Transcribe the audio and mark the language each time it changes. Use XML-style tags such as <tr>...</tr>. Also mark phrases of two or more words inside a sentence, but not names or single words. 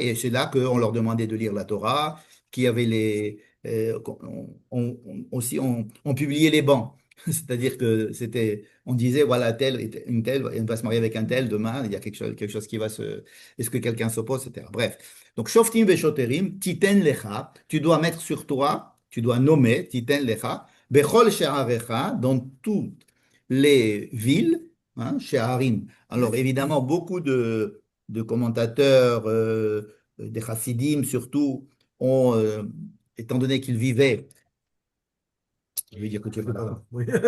<fr>Et c'est là qu'on leur demandait de lire la Torah, qui avait aussi on publiait les bancs. C'est-à-dire que on disait, voilà, une telle, elle va se marier avec un tel demain, il y a quelque chose qui est-ce que quelqu'un s'oppose, etc. Bref. Donc,</fr> <he>שופטים ושוטרים, תתן לך,</he> <fr>tu dois mettre sur toi, tu dois nommer,</fr> <he>תתן לך, בכל שעריך,</he> <fr>dans toutes les villes, hein, she'arim. Alors, évidemment, beaucoup de commentateurs, des chassidim surtout, étant donné qu'ils vivaient, je veux dire que tu es pas J'étais pas là, là. Oui.</fr>